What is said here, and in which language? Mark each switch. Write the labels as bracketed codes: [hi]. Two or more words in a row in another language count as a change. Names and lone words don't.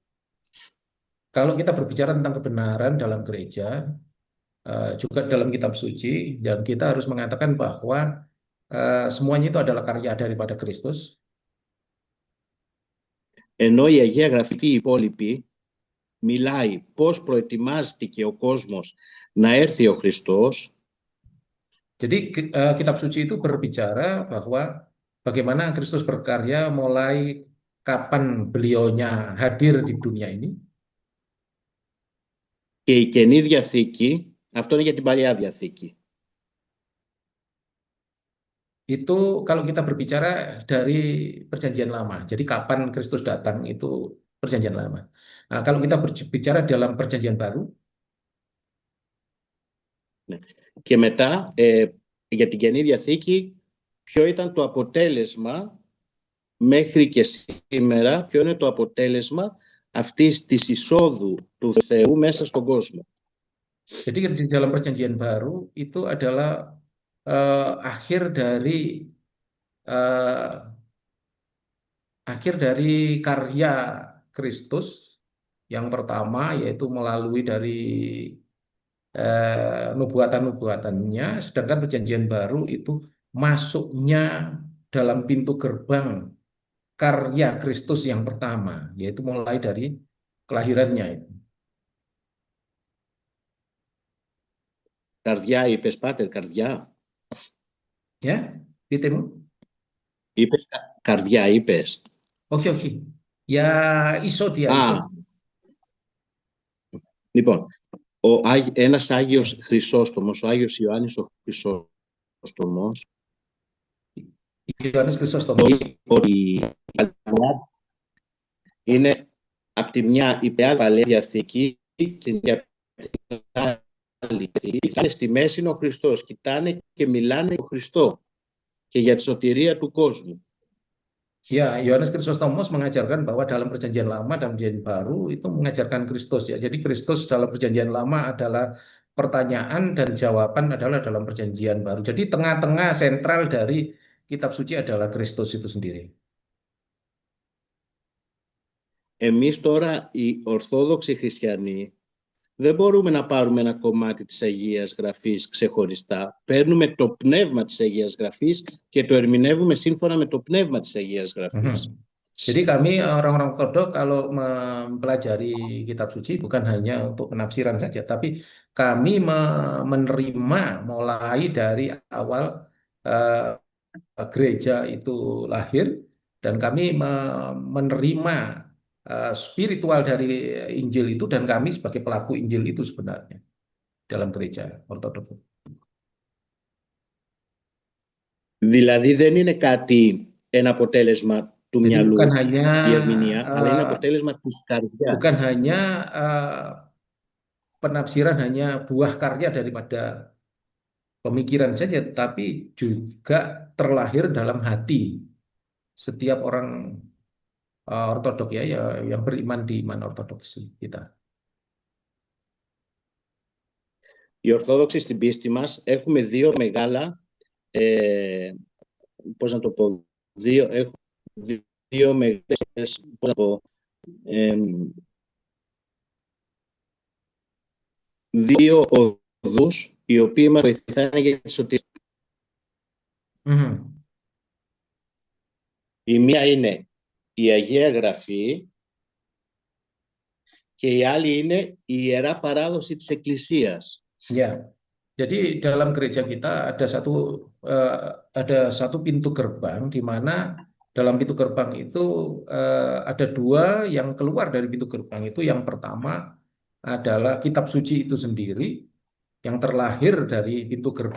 [id] Kalau kita berbicara tentang kebenaran dalam gereja, juga dalam kitab suci, dan kita harus mengatakan bahwa semuanya itu adalah karya daripada Kristus. [el] Ενώ η Αγία Γραφή η υπόλοιπη μιλάει πώς προετοιμάστηκε ο κόσμος να έρθει ο Χριστός. [id] Jadi kitab suci itu berbicara bahwa bagaimana Kristus berkarya mulai kapan beliaunya hadir di dunia ini. [el] Και η Καινή Διαθήκη, αυτό είναι για την Παλιά Διαθήκη. [id] Itu kalau kita berbicara dari Perjanjian Lama. Jadi kapan Kristus datang itu Perjanjian Lama. Nah, kalau kita berbicara dalam Perjanjian Baru. [el] Και μετά, για την Καινή Διαθήκη, ποιο ήταν το αποτέλεσμα μέχρι και σήμερα, ποιο είναι το αποτέλεσμα αυτής της εισόδου του Θεού μέσα στον κόσμο. [id] Jadi di dalam Perjanjian Baru itu adalah akhir dari karya Kristus yang pertama, yaitu melalui dari nubuatan-nubuatannya, sedangkan Perjanjian Baru itu masuknya dalam pintu gerbang karya Kristus yang pertama, yaitu mulai dari kelahirannya. [el] Καρδιά είπες, Πάτερ, καρδιά. Για, πείτε μου? Είπες καρδιά, είπες. Όχι. Ya, isodia. Λοιπόν, ένας Άγιος Χρυσόστομος, ο Άγιος Ιωάννης ο Χρυσόστομος, Ιωάννης Χρυσόστομος, ότι είναι από τη μια η Παλαιά Διαθήκη και την άλλη Διαθήκη. Στη μέση είναι ο Χριστός, κοιτάνε και μιλάνε για τον Χριστό και για τη σωτηρία του κόσμου. [id] Ya, Yohanes Krisostomos mengajarkan bahwa dalam Perjanjian Lama dan Perjanjian Baru itu mengajarkan Kristus, ya. Jadi Kristus dalam Perjanjian Lama adalah pertanyaan dan jawaban adalah dalam Perjanjian Baru. Jadi tengah-tengah sentral dari kitab suci adalah Kristus itu sendiri. [el] Εμείς τώρα οι Ορθόδοξοι Χριστιανοί δεν μπορούμε να πάρουμε ένα κομμάτι της Αγίας Γραφής ξεχωριστά. Παίρνουμε το πνεύμα της Αγίας Γραφής και το ερμηνεύουμε σύμφωνα με το πνεύμα της Αγίας Γραφής. [id] Jadi kami orang-orang ortodok kalau mempelajari kitab suci bukan hanya untuk penafsiran saja, tapi kami menerima mulai dari awal gereja itu lahir, dan kami menerima spiritual dari Injil itu, dan kami sebagai pelaku Injil itu sebenarnya dalam gereja ortodok. [el] Δηλαδή δεν είναι κάτι, ένα αποτέλεσμα του [id] Jadi [el] μυαλού, [id] bukan hanya [el] η ερμηνεία, αλλά είναι eh, αποτέλεσμα της καρδιάς. [id] bukan hanya penafsiran hanya buah karya daripada pemikiran saja, tapi juga terlahir dalam hati setiap orang ortodok ya, yang beriman di iman ortodoksi kita. [el] Οι Ορθόδοξοι στην πίστη μας έχουμε δύο μεγάλα, πώς να το πω, δύο μεγάλες, πώς να πω, δύο οδούς οι οποίοι μας βοηθάνε για τη σωτηρία. Η μία είναι η Αγία Γραφή και η άλλη είναι η Ιερά Παράδοση της Εκκλησίας. [id] Ya, jadi dalam gereja kita ada satu pintu gerbang di mana dalam pintu gerbang itu ada dua yang keluar dari pintu gerbang itu. Yang pertama adalah kitab suci itu sendiri yang terlahir dari pintu gerbang.